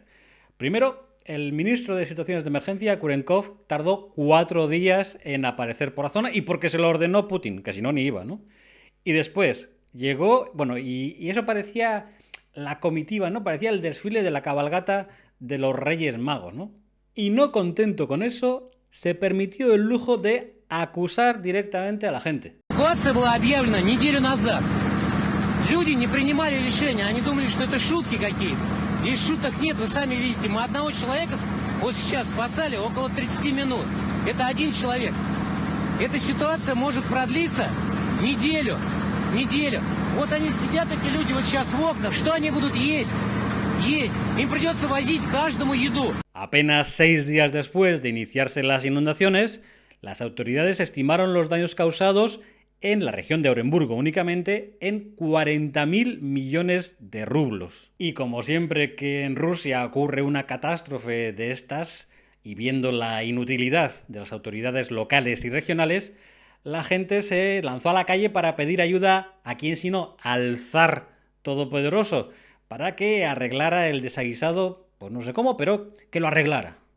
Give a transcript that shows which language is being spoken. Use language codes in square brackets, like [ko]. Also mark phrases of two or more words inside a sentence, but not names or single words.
[es] Primero, el ministro de Situaciones de Emergencia, Kurenkov, tardó 4 días en aparecer por la zona y porque se lo ordenó Putin, que si no ni iba, ¿no? Y después llegó, bueno, y eso parecía la comitiva, ¿no? Parecía el desfile de la cabalgata de los Reyes Magos, ¿no? Y no contento con eso, se permitió el lujo de acusar directamente a la gente. [ru] Эвакуация была объявлена неделю назад. Люди не принимали решения, они думали, что это шутки какие-то. И шуток нет, вы сами видите, мы одного человека вот сейчас спасали около 30 минут. Это один человек. Эта ситуация может продлиться неделю. Вот они сидят, эти люди, вот сейчас в окнах, что они будут есть? Им придется возить каждому еду. [es] Apenas 6 días después de iniciarse las inundaciones, las autoridades estimaron los daños causados en la región de Oremburgo únicamente en 40.000 millones de rublos. Y como siempre que en Rusia ocurre una catástrofe de estas, y viendo la inutilidad de las autoridades locales y regionales, la gente se lanzó a la calle para pedir ayuda a quién sino al zar todopoderoso, para que arreglara el desaguisado, pues no sé cómo, pero que lo arreglara.